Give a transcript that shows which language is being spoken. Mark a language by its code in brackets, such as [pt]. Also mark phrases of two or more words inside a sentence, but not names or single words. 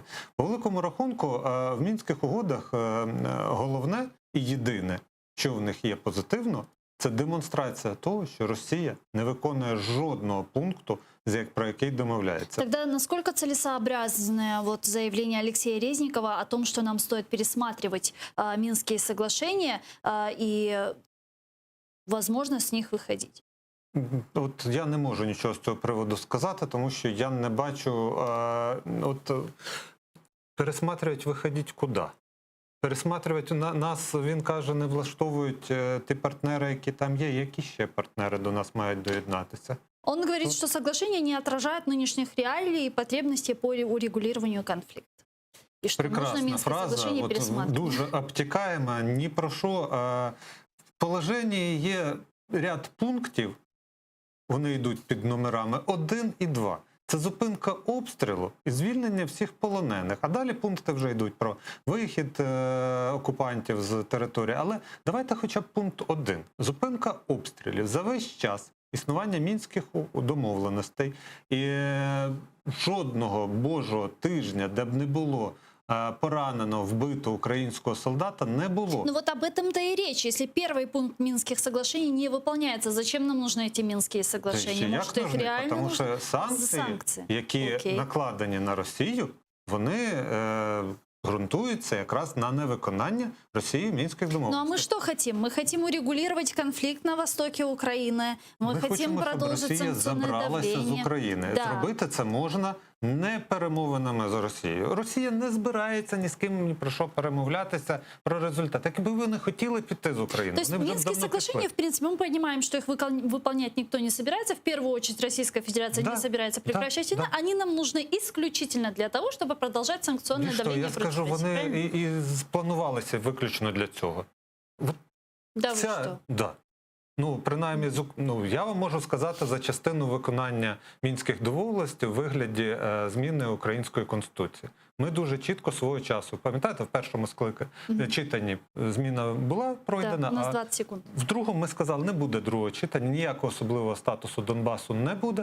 [uk] По великому рахунку, в мінських угодах головне і єдине, що в них є позитивно, це демонстрація того, що Росія не виконує жодного пункту, про який домовляється. [ru] Тогда насколько целесообразное вот заявление Алексея Резникова о том, что нам стоит пересматривать Минские соглашения и, возможно, с них выходить? [uk] От я не можу нічого з цього приводу сказати, тому що я не бачу, пересматривать виходіть куди? Пересматривать нас, він каже, не влаштовують ті партнери, які там є. Які ще партнери до нас мають доєднатися? [ru] Он говорит, что соглашения не отражают нынешних реалий и потребностей по урегулированию конфликта. И что нужно [uk] Прекрасна [ru] Минские [uk] фраза, [ru] соглашения пересматривать. [uk] дуже обтікаема, ні про що. В положенні є ряд пунктів, вони йдуть під номерами 1 і 2. Це зупинка обстрілу і звільнення всіх полонених. А далі пункти вже йдуть про вихід окупантів з території. Але давайте хоча б пункт 1. Зупинка обстрілів за весь час існування мінських домовленостей. І жодного божого тижня, де б не було поранено, вбито [ru] украинского солдата, не было. Ну вот об этом-то и речь. Если первый пункт Минских соглашений не выполняется, зачем нам нужны эти Минские соглашения? Может, их реально [uk] Тому [ru] нужно? [uk] що санкції, які накладені на Росію, вони ґрунтуються якраз на невиконання Росією мінських домовленостей. [ru] Ну а мы что хотим? Мы хотим урегулировать конфликт на востоке Украины. Мы хотим [uk] хочемо, [ru] продолжить [uk] щоб Росія [ru] санкционное [uk] забралася з [ru] давление. [uk] України. [ru] Да. [uk] Зробити це можна не перемовинами з Росією. Росія не збирається ні з ким ні про що перемовлятися про результат. Якби ви не хотіли піти з України, [ru] То есть [uk] вони б [ru] Минские [uk] давно [ru] соглашения, [uk] пішли. [ru] в принципе, мы понимаем, что их выполнять никто не собирается. В первую очередь Российская Федерация Да, не собирается да, прекращать войну. да. Они нам нужны исключительно для того, чтобы продолжать санкционное [uk] Більш того, [ru] давление [uk] я [ru] против [uk] скажу, [ru] России. [uk] вони [ru] Правильно? [uk] і спланувалися виключно для цього. От [ru] Да, вы что? Да. [uk] Ну, принаймні, я вам можу сказати за частину виконання Мінських домовленостей у вигляді зміни української конституції. Ми дуже чітко свого часу, пам'ятаєте, в першому читанні зміна була пройдена, [ru] Да, у нас [uk] а [ru] 20 секунд. [uk] в другому ми сказали, не буде другого читання, ніякого особливого статусу Донбасу не буде.